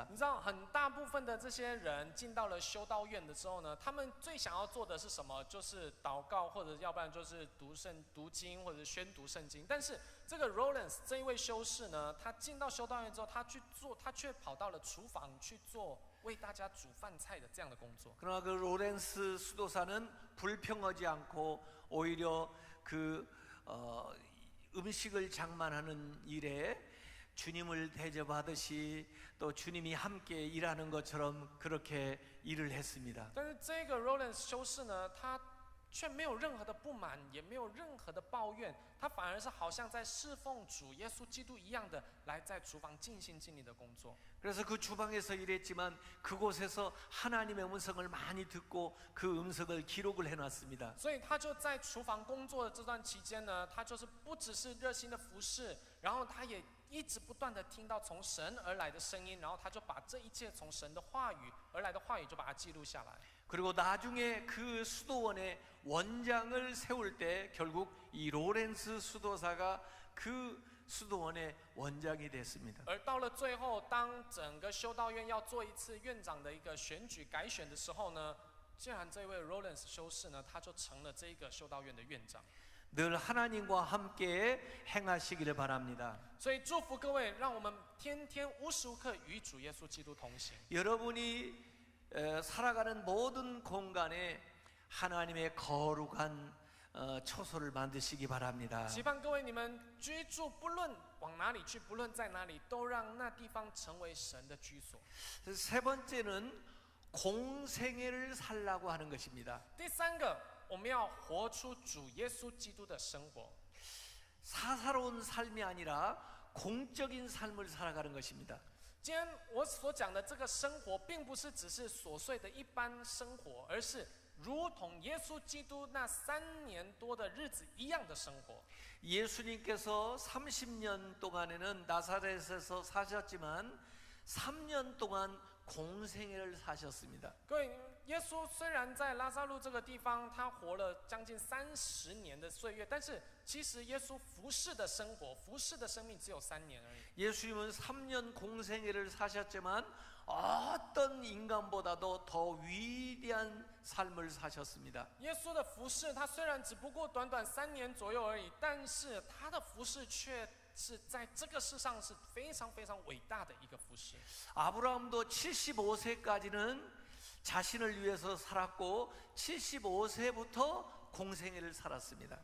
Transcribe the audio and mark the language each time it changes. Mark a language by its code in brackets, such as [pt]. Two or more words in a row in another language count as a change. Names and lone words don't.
[zh] 你知道，很大部分的这些人进到了修道院的时候呢，他们最想要做的是什么？就是祷告，或者要不然就是读经，或者宣读圣经。但是这个 Rollins 这一位修士呢，他进到修道院之后，他却跑到了厨房去做为大家煮饭菜的这样的工作。 [ko] 그러나 그 로렌스 수도사는 불평하지 않고 오히려 그 음식을 장만하는 일에 주님을 대접하듯이 또 주님이 함께 일하는 것처럼 그렇게 일을 했습니다. [zh] 但是这个 Rollins 修士呢，他却没有任何的不满，也没有任何的抱怨，他反而是好像在侍奉主耶稣基督一样的，来在厨房尽心尽力的工作。 [ko] 그래서 그 주방에서 일했지만 그곳에서 하나님의 음성을 많이 듣고 그 음성을 기록을 해놨습니다. [zh] 所以他就在厨房工作的这段期间呢，他就是不只是热心的服侍，然后他也一直不断的听到从神而来的声音，然后他就把这一切从神的话语而来的话语就把它记录下来。 [ko] 그리고 나중에 그 수도원의 원장을 세울 때 결국 이 로렌스 수도사가 그 수도원의 원장이 됐습니다. [zh] 而到了最后，当整个修道院要做一次院长的一个选举改选的时候呢，竟然这位 Rollins 修士呢，他就成了这个修道院的院长。 [ko] 늘 하나님과 함께 행하시기를 바랍니다. [zh] 所以祝福各位，让我们天天无时无刻与主耶稣基督同行。 [ko] 여러분이 살아가는 모든 공간에 하나님의 거룩한 초소를 만드시기 바랍니다. [zh] 期盼各位你们居住，不论往哪里去，不论在哪里，都让那地方成为神的居所。 [ko] 세 번째는 공생애를 살라고 하는 것입니다. [zh] 第三个，我们要活出主耶稣基督的生活。 [ko] 사사로운 삶이 아니라 공적인 삶을 살아가는 것입니다. [zh] 今天我所讲的这个生活，并不是只是琐碎的一般生活，而是如同耶稣基督那3年多的日子一样的生活。 [ko] 예수님께서 30년 동안에는 나사렛에서 사셨지만 3년 동안 공생애를 사셨습니다. [zh] 各位，耶稣虽然在拉撒路这个地方，他活了将近30年的岁月，但是其实耶稣服侍的生活、服侍的生命只有3年而已。 [ko] 예수님은 3년 공생애를 사셨지만 어떤 인간보다도 더 위대한 삶을 사셨습니다. [zh] 耶稣的服侍，他虽然只不过短短3年左右而已，但是他的服侍却是在这个世上是非常非常伟大的一个服侍。 [ko] 아브라함도 75세까지는 자신을 위해서 살았고 75세부터 공생애를 살았습니다.